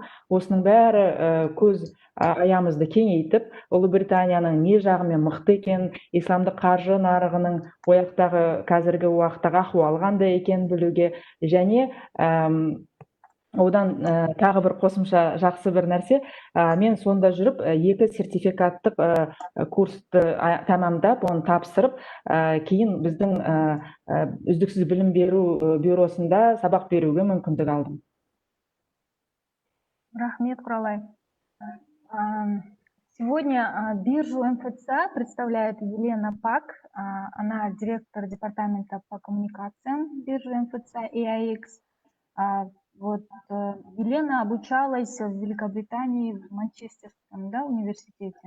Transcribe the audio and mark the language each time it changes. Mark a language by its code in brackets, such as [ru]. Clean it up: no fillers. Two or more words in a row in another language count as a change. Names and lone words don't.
[kk] Осының бәрі көз аямызды кеңейтіп, Ұлыбританияның не жағымен мықты екен, исламдық қаржы нарығының ояқтағы қазіргі уақыттағы ахуалы қандай екенін білуге, және одан тағы бір қосымша жақсы бір нәрсе, мен сонда жүріп 2 сертификаттық курсты тамамдап, оны тапсырып, кейін біздің үздіксіз білім беру бюросында сабақ беруге мүмкіндік алдым. Рахмет, Құралай. [ru] Сегодня биржу МФЦ представляет Елена Пак. Она директор департамента по коммуникациям биржи МФЦ AIX. Елена обучалась в Великобритании, в Манчестерском, университете.